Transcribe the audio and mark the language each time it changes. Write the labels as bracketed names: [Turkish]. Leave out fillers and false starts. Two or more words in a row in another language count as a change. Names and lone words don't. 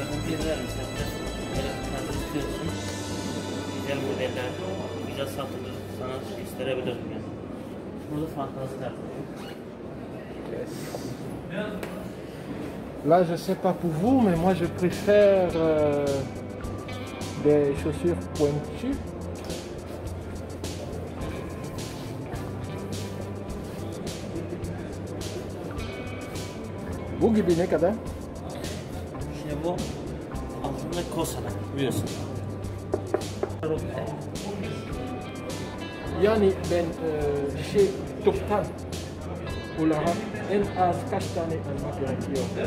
[Turkish] Güzel modeller, güzel satılır. sana gösterebilirim yani. Burada fantaziler. [French] Là, je sais pas pour vous, mais moi je préfère des chaussures pointues. [Turkish] Bu gibi ne kadar? İşte bu altında Kosa'da biliyorsun. Yani ben şey toptan olarak en az kaç tane almak gerekiyor?